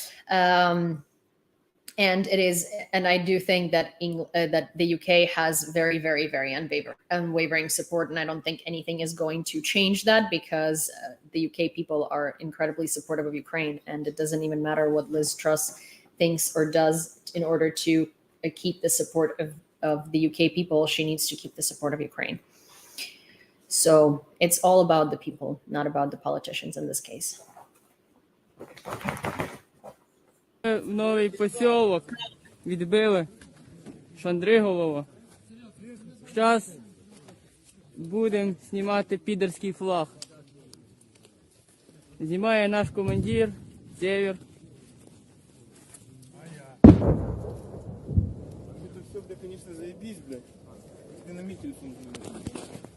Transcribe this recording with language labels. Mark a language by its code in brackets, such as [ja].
[en] And I do think that that the UK has very, very, very unwavering support, and I don't think anything is going to change that because the UK people are incredibly supportive of Ukraine, and it doesn't even matter what Liz Truss thinks or does in order to keep the support of the UK people, she needs to keep the support of Ukraine. So it's all about the people, not about the politicians in this case. [uk] Новий посілок відбили Шандриголово. Зараз будемо знімати підерський флаг. Знімає наш командир, Север. [ru] Это все, бля, конечно, заебись, блядь. Ты на мой телефон звонишь.